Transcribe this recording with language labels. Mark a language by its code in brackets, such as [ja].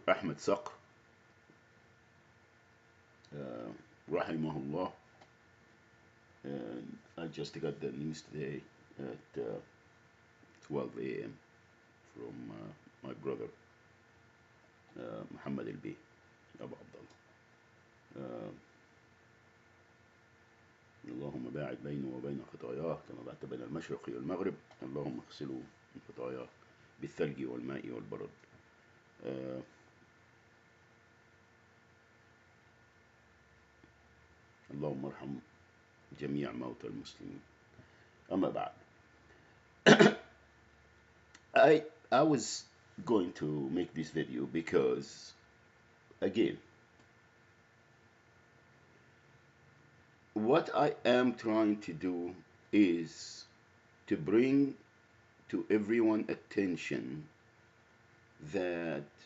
[en] Ahmed Saqr, rahimahullah. And I just got the news today at 12 a.m. from my brother Muhammad Al-Bey, Abu Abdullah. [ar] اللهم باعد بينه وبين خطاياه كما بعدت بين المشرق والمغرب، اللهم اغسله من خطاياه بالثلج والماء والبرد. اللهم ارحم جميع موتى المسلمين. أما بعد, [en] I was going to make this video because, again, what I am trying to do is to bring to everyone attention that